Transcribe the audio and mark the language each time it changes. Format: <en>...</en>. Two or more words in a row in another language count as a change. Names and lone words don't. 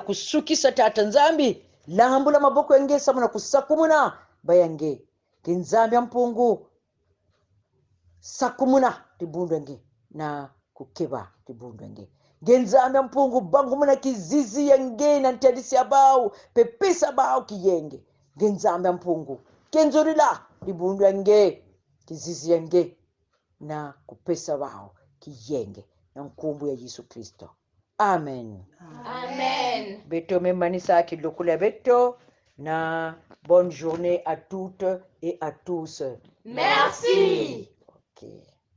<kg>kusukisa tata nzambi lambula maboko yange samu na kusakumuna bayange kinzambi ya mpungu sakumuna tibundu yange na kukeba tibundu yange genzambi ya mpungu bangumuna kizizi yange na ntadisi abao pepesa bao kiyenge genzambi ya mpungu kenzorila tibundu yange kizizi yange na kupesa bao kiyenge na nkumbu ya Yesu Kristo amen. Amen. Beto memanisa kilokula beto na</kg> <fr>bonne journée à toutes et à tous. Merci. Okay.</fr>